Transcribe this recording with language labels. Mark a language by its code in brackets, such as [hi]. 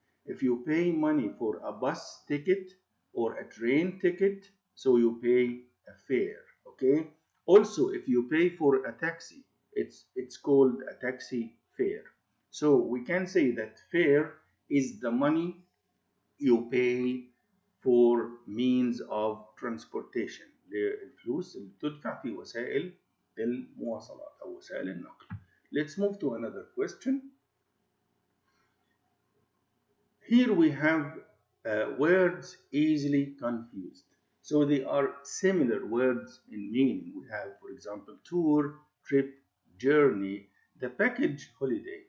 [en] If you pay money for a bus ticket or a train ticket, so you pay a fare, okay? Also, if you pay for a taxi, it's called a taxi fare. So we can say that fare is the money you pay for means of transportation. [ar] الفلوس اللي بتدفع في وسائل المواصلات أو وسائل النقل. [en] Let's move to another question. Here we have words easily confused. So they are similar words in meaning. We have, for example, tour, trip, journey, the package holiday.